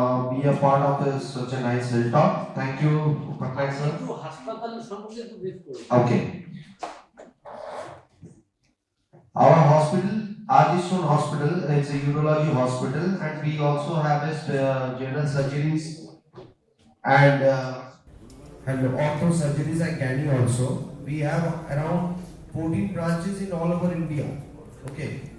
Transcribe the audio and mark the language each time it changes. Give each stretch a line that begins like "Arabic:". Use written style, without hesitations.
English: Be a part of this such a nice talk. Thank you, Patrak sir.
Bangla: একটু হাসপাতালের সম্পর্কে একটু brief করুন।
English: Okay. Our hospital, Ajishun Hospital, it's a urology hospital, and we also have a general surgeries and ortho surgeries and gynae also. We have around 14 branches in all over India. Okay.